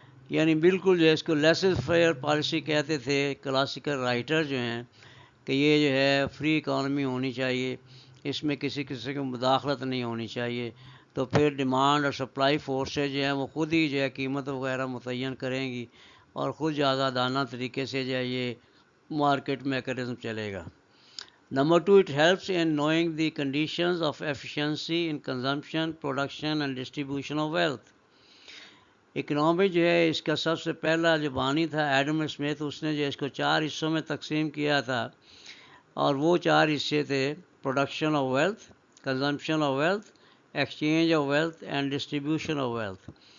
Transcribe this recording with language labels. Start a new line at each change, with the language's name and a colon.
Urdu: یعنی بالکل جو ہے اس کو لیسز فیئر پالیسی کہتے تھے کلاسیکل رائٹر جو ہیں کہ یہ جو ہے فری اکانومی ہونی چاہیے، اس میں کسی کی مداخلت نہیں ہونی چاہیے، تو پھر ڈیمانڈ اور سپلائی فورسز جو ہیں وہ خود ہی جو ہے قیمت وغیرہ متعین کریں گی اور خود آزادانہ طریقے سے جو ہے یہ مارکیٹ میکانزم چلے گا.
English: Number two, it helps in knowing the conditions of efficiency in consumption, production and distribution of wealth.
Urdu: Economy جو ہے اس کا سب سے پہلا جو بانی تھا ایڈم اسمتھ، اس نے جو اس کو 4 حصوں میں تقسیم کیا تھا، اور وہ 4 حصے تھے: production of wealth, consumption of wealth, exchange of wealth and distribution of wealth.